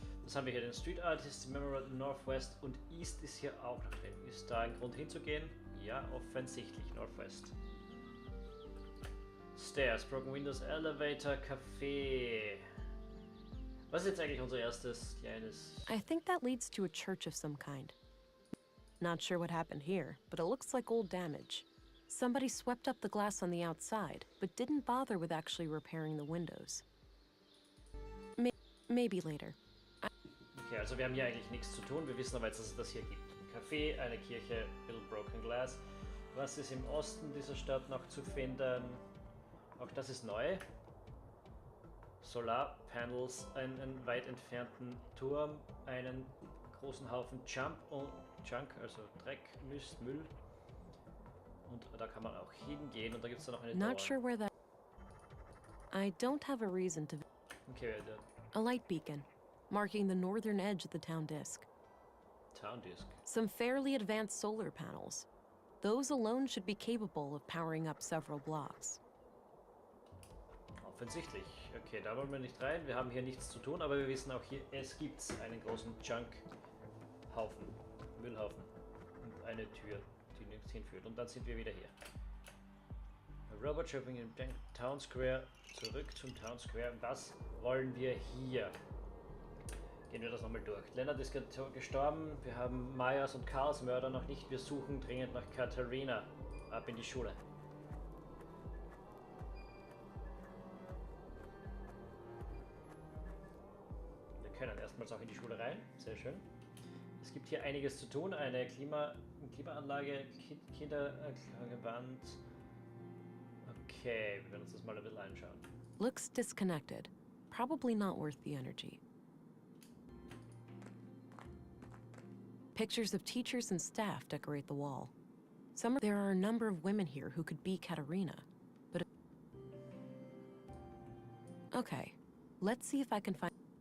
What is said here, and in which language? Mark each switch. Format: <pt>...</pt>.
<de>Das haben wir hier, den Street Artist, Memorial Northwest und East ist hier auch noch drin. Ist da ein Grund hinzugehen? Ja, offensichtlich, Northwest. Stairs, Broken Windows, Elevator, Café. Was ist jetzt eigentlich unser erstes kleines...</de> <en>I think that leads to a church of some kind. Not sure what happened here, but it looks like old damage. Somebody swept up the glass on the outside, but didn't bother with actually repairing the windows. Maybe later.</en> <de>Okay, also wir haben hier eigentlich nichts zu tun. Wir wissen aber jetzt, dass es das hier gibt. Ein Café, eine Kirche, Little Broken Glass. Was ist im Osten dieser Stadt noch zu finden? Auch das ist neu. Solarpanels, einen weit entfernten Turm, einen großen Haufen Junk, also Dreck, Mist, Müll. Und da kann man auch hingehen und da gibt es dann noch eine</de> <en>Not sure where that... I don't have a reason to... Okay, A light beacon, marking the northern edge of the town disk. Town Disk. Some fairly advanced solar panels. Those alone should be capable of powering up several blocks.</en> <de>Offensichtlich. Okay, da wollen wir nicht rein. Wir haben hier nichts zu tun, aber wir wissen auch hier, es gibt einen großen Junk-Haufen, Müllhaufen und eine Tür, die nirgends hinführt. Und dann sind wir wieder hier. Robot Shopping im Town Square. Zurück zum Town Square. Was wollen wir hier? Gehen wir das nochmal durch. Leonard ist gestorben. Wir haben Myers und Carls Mörder noch nicht. Wir suchen dringend nach Katharina. Ab in die Schule. Wir können erstmals auch in die Schule rein. Sehr schön. Es gibt hier einiges zu tun. Eine Klimaanlage, Kinderwand. Okay, wir werden uns das mal ein bisschen anschauen.</de> <en>Looks disconnected. Probably not worth the energy. Pictures of teachers and staff decorate the wall. There are a number of women here who could be Katerina, but... Okay, let's see if I can find...</en>